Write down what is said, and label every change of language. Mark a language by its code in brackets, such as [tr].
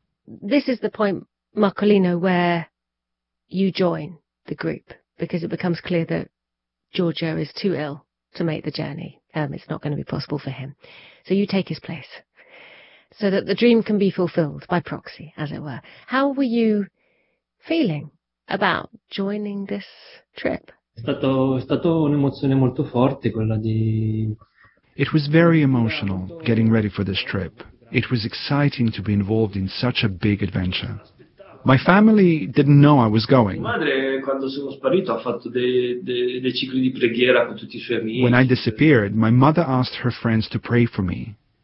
[en] This is the point, Marcolino, where you join the group, because it becomes clear that Giorgio is too ill to make the journey. It's not going to be possible for him. So you take his place, so that the dream can be fulfilled by proxy, as it were. How were you feeling about joining this trip? [it] È stato un'emozione molto forte quella di... [en] It was very emotional getting ready for this trip. It was exciting to be involved in such a big adventure. My family didn't know I was going. When I disappeared, my mother asked her friends to pray for me.